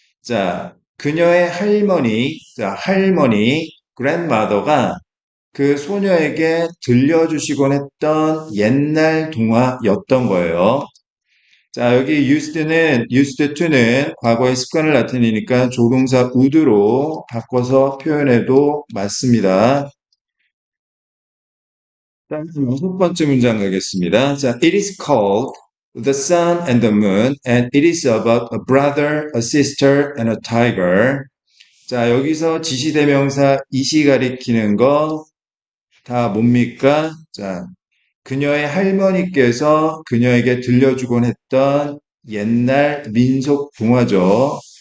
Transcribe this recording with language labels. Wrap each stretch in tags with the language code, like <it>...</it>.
<ko>자, 그녀의 할머니, 자, 할머니, grandmother가 그 소녀에게 들려주시곤 했던 옛날 동화였던 거예요. 자, 여기 used to는 과거의 습관을 나타내니까 조동사 would로 바꿔서 표현해도 맞습니다. 다음 여섯 번째 문장 가겠습니다.</ko> <en>자, it is called The Sun and the Moon, and it is about a brother, a sister, and a tiger.</en> <ko>자, 여기서 지시대명사 이시 가리키는 거 다 뭡니까? 자, 그녀의 할머니께서 그녀에게 들려주곤 했던 옛날 민속 동화죠.</ko>